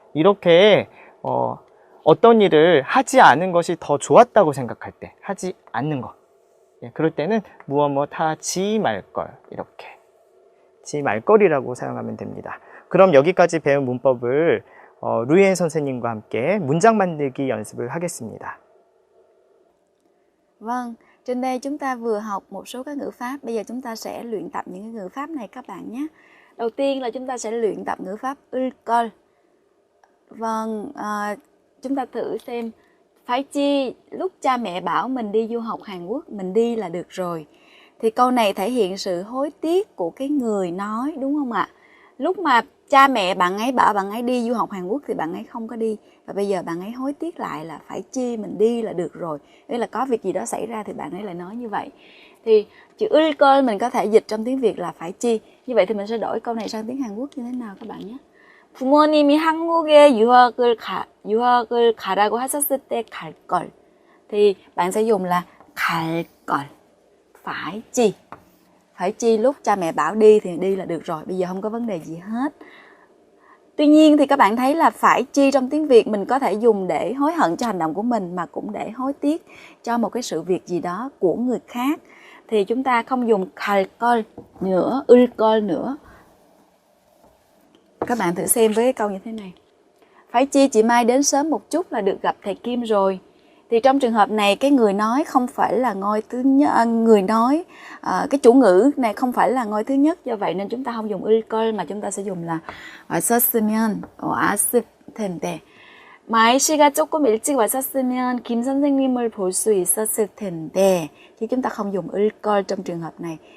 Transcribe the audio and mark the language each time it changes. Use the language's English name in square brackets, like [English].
[Korean] 이렇게 어떤 일을 하지 않은 것이 더 좋았다고 생각할 때, 하지 않는 것. 예, 그럴 때는 무엇 하지 말걸. 이렇게. 지 말걸이라고 사용하면 됩니다. 그럼 여기까지 배운 문법을 루이엔 선생님과 함께 문장 만들기 연습을 하겠습니다. [Vietnamese] Vâng, trên đây chúng ta vừa học một số các ngữ pháp. Bây giờ chúng ta sẽ luyện tập những cái ngữ pháp này các bạn nhé. Đầu tiên là chúng ta sẽ luyện tập ngữ pháp 을. Vâng, chúng ta thử xem. Phải chi lúc cha mẹ bảo mình đi du học Hàn Quốc, mình đi là được rồi. Thì câu này thể hiện sự hối tiếc của cái người nói, đúng không ạ? Lúc mà cha mẹ bạn ấy bảo bạn ấy đi du học Hàn Quốc thì bạn ấy không có đi. Và bây giờ bạn ấy hối tiếc lại là phải chi mình đi là được rồi. Nghĩa là có việc gì đó xảy ra thì bạn ấy lại nói như vậy. Thì chữ 을 mình có thể dịch trong tiếng Việt là phải chi. Như vậy thì mình sẽ đổi câu này sang tiếng Hàn Quốc như thế nào các bạn nhé. [Korean] 부모님이 한국에 유학을 가라고 하셨을 때 갈 걸. [Vietnamese] Thì bạn sẽ dùng là [Korean] 갈 걸. [Vietnamese] Phải chi. Phải chi lúc cha mẹ bảo đi thì đi là được rồi. Bây giờ không có vấn đề gì hết. Tuy nhiên thì các bạn thấy là phải chi trong tiếng Việt mình có thể dùng để hối hận cho hành động của mình mà cũng để hối tiếc cho một cái sự việc gì đó của người khác. Thì chúng ta không dùng [Korean] 갈 걸 [Vietnamese] nữa, [Korean] 을 걸 [Vietnamese] nữa. Các bạn thử xem với cái câu như thế này. Phải chi chị Mai đến sớm một chút là được gặp thầy Kim rồi. Thì trong trường hợp này cái người nói không phải là ngôi thứ nhất, người nói cái chủ ngữ này không phải là ngôi thứ nhất, do vậy nên chúng ta không dùng [Korean] 을 걸 [Vietnamese] mà chúng ta sẽ dùng là [Korean] 왔었으면 왔을 텐데. 마이 씨가 조금 일찍 왔었으면 김 선생님을 볼 수 있었을 텐데. [Vietnamese] Chứ chúng ta không dùng [Korean] 을 걸 [Vietnamese] trong trường hợp này.